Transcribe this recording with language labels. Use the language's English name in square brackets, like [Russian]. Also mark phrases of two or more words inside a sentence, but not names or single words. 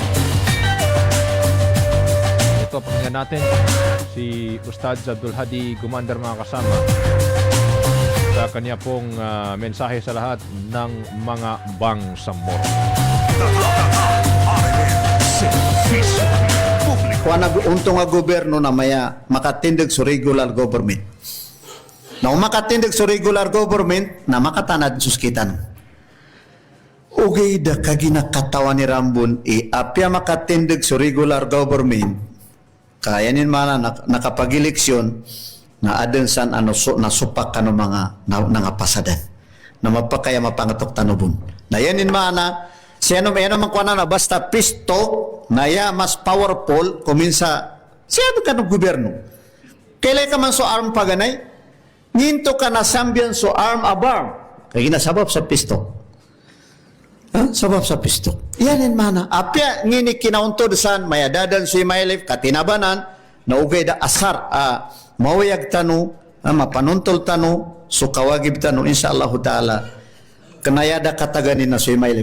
[Filipino] Ito, pakinggan natin si Ustaz Abdul Hadi Gumandar mga kasama sa kanya pong mensahe sa lahat ng mga Bangsamoro. [Maguindanaon] Kung untong nga gobyerno na maya makatindig sa [English] regular government. [Maguindanaon] Na makatindig sa [English] regular government [Maguindanaon] na makatanad suskitan. Ugay da kaginakatawan ni Rambon apya makatindig sa [English] regular government [Maguindanaon] kaya nin mana nakapag-eleksyon na adun san nasupak kano mga nangapasadan na mapakaya mapangatok tanubon na yanin mana siya man kuana na basta pisto na ya mas powerful kuminsa siya kanong gobyerno kailay ka man so arm paganay nginto ka na sambian so arm abarm kaya ginasabab sa pisto. Sabab sa pisto. Yanin mana. Apya ngini kinauntod san mayadadan si Maylif katinabanan na ugay da asar mawayag tano mapanuntol tano so kawagib tano [Arabic] insyaallah taala [Maguindanaon] kanayada kataganin na si Maylif.